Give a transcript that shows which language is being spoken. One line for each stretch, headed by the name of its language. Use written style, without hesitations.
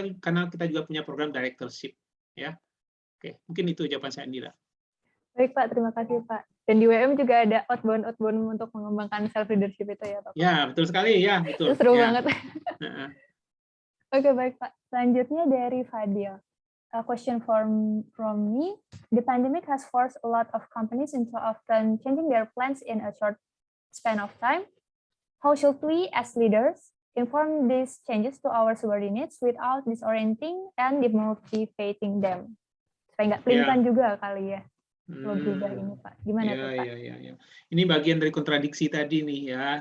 Indonesian: Karena kita juga punya program directorship. Ya, oke, mungkin itu jawaban saya, Indira. Baik Pak, terima kasih Pak. Dan di WM juga ada outbound untuk mengembangkan
English: self leadership
Indonesian: itu ya Pak. Ya, betul sekali ya, betul. Seru ya. banget. Oke, baik Pak. Selanjutnya dari Fadil.
English: A question from me. The pandemic has forced a lot of companies into often changing their plans in a short span of time. How should we, as leaders, inform these changes to our subordinates without disorienting and demotivating them?
Indonesian: Supaya nggak pelintan juga kali ya. Berubah ini Pak. Gimana tuh Pak? Ya. Ini bagian dari kontradiksi tadi nih ya.